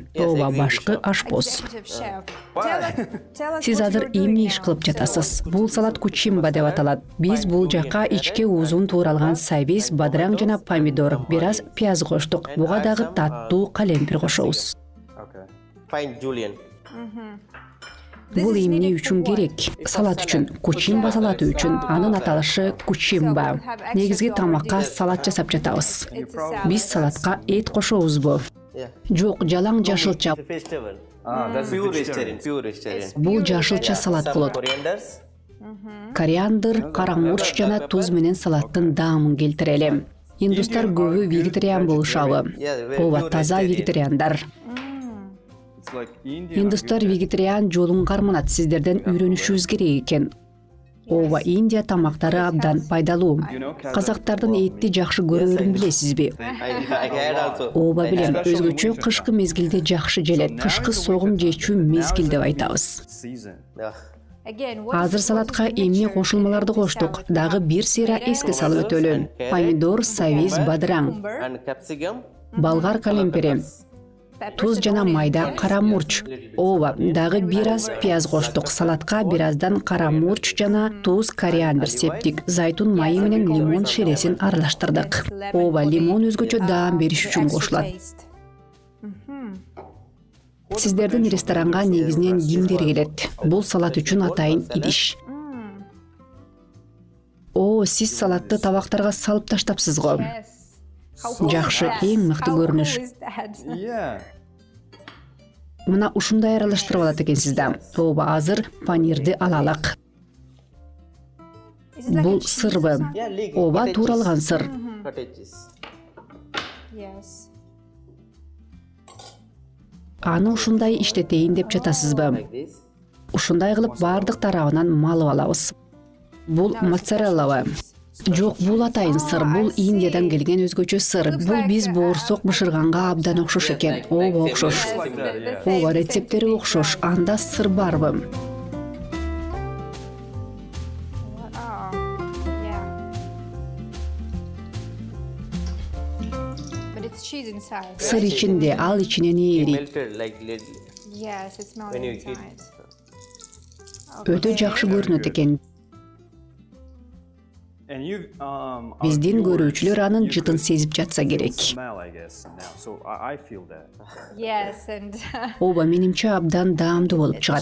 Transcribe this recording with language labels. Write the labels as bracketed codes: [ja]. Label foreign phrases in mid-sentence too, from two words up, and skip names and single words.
[ky] Ооба, башкы ашпоз. [en] Executive chef. Tell us [ky] Сиз [en] what [ky] азыр [en] you're doing [ky] эмне [en] now. [ky] иш кылып жатасыз? Бул салат кучимба деп аталат. Биз бул жака ичке узун тууралган сайвис, бадыраң жана помидор, бир аз пияз коштук. Буга дагы таттуу калемпир кошобуз. [en] Okay. Fine, Julian. [ky] Бул эмне үчүн керек? Салат үчүн, кучимба салаты үчүн. Анын аталышы кучимба. Негизги тамакка салат жасап жатабыз. [en] It's a salad. [ky] Биз салатка эт кошобузбу? [en] Yeah. [ky] Жок, жалаң жашылча. [en] It's a vegetable. That's Pure vegetarian. vegetarian. Pure vegetarian. [ky] Бул жашылча салат [en] Some [ky] болот. [en] corianders. [ky] Кориандр, кара мурч жана туз менен салаттын даамын келтирели. Индустар көбү вегетариан болушабы. Ооба, таза вегетариандар. [en] It's like Indian. [ky] Индустар вегетариан жолун карманат, сиздерден үйрөнүшүбүз керек экен. Ооба, Индия тамактары абдан пайдалуу. Казактардын этти жакшы көрөрүн билесизби? [en] I had also. [ky] Ооба, билем. Өзгөчө кышкы мезгилде жакшы желет. Кышкы согум жечүү мезгил деп айтабыз. [en] Season. Yeah. Again, what [ky] Азыр [en] is [ky] салатка [en] the [ky] эмне [en] mixture [ky] кошулмаларды [en] in the [ky] коштук. [en] salad? [ky] Дагы бир сыйра эске салып өтөлү. Помидор, савиз, бадыраң, [en] Cucumber, And capsicum. [ky] болгар калемпери, [en] peppers, [ky] туз жана [en] and [ky] майда, [en] onions. [ky] кара мурч. Ооба, дагы бир аз пияз коштук. Салатка бир аздан кара мурч жана туз, кориандр септик. Зайтун майы менен лимон шересин аралаштырдык. Ооба, лимон өзгөчө даам бериш үчүн кошулат. Сиздердин ресторанга негизинен кимдер келет? Бул салат үчүн атайын идиш. О, сиз салатты табактарга салып таштапсыз го. [en] Yes. How cool [ky] Жакшы, [en] is that? [ky] эң мыкты [en] How [ky] көрүнүш. [en] cool is that? Yeah. [ky] Мына ушундай аралаштырып алат экенсиз да. Ооба, азыр панирди алалык. [en] Is it like a [ky] Бул [en] cheese [ky] сырбы. [en] or something? Yeah, leek. [ky] Ооба, [en] cottage [ky] тууралган [en] cheese. [ky] сыр. [en] Cottage cheese. Yes. [ky] Аны ушундай иштетейин деп жатасызбы? [en] Like this. [ky] Ушундай кылып бардык тарабынан малып алабыз. Бул моцареллабы? Жок, бул атайын сыр. Бул Индиядан келген өзгөчө сыр. Бул биз боорсок бышырганга абдан окшош экен. Ооба, окшош. [en] Like that, yeah. [ky] Ооба, рецепттери окшош. Анда сыр барбы? [en] Oh, yeah. But it's cheese inside. right? [ky] Сыр ичинде, ал ичинен ээри. [en] Melted like lately. Yes, it's melted When you heat. inside. [ky] Өтө жакшы көрүнөт экен. [en] And you, our [ky] Биздин [en] viewers, [ky] көрүүчүлөр анын [en] you [ky] жытын [en] could [ky] сезип жатса керек. [en] smell, I guess, now. So I feel that. Yes, and [ky] Ооба, менимче абдан даамдуу болуп [en] it [ky] чыгат.